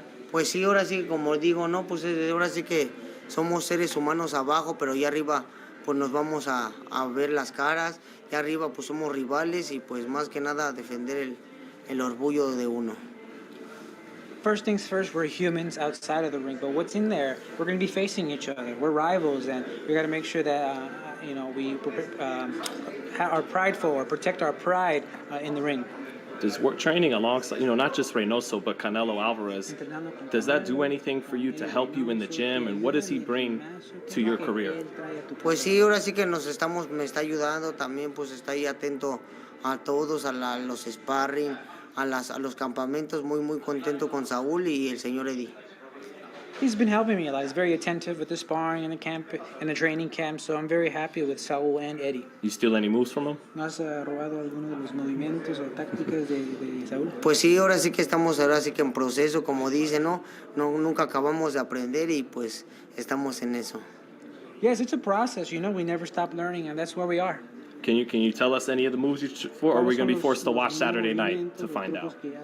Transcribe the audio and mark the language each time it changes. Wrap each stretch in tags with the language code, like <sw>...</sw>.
<es>Pues sí, ahora sí, como digo, no, pues ahora sí que somos seres humanos abajo, pero allá arriba pues nos vamos a ver las caras. Y arriba pues somos rivales y pues más que nada defender el orgullo de uno.</es> <en>First things first, we're humans outside of the ring, but what's in there, we're going to be facing each other. We're rivals, and we got to make sure that we are prideful or protect our pride in the ring. Does training alongside, not just Reynoso, but Canelo Alvarez, does that do anything for you to help you in the gym? And what does he bring to your career?</en> <es>Pues sí, ahora sí que me está ayudando también, pues está ahí atento a todos, a los sparring, a los campamentos, muy contento con Saúl y el señor Eddie.</es> <en>He's been helping me a lot. He's very attentive with the sparring and the camp and the training camp, so I'm very happy with Saúl and Eddie. You steal any moves from him?</en> <es>¿No has robado alguno de los movimientos o tácticas de Saúl? Pues sí, ahora sí que estamos en proceso, como dice, ¿no? Nunca acabamos de aprender y pues estamos en eso.</es> <en>Yes, it's a process. We never stop learning, and that's where we are. Can you tell us any of the moves or are we going to be forced to watch Saturday night to find out?</en>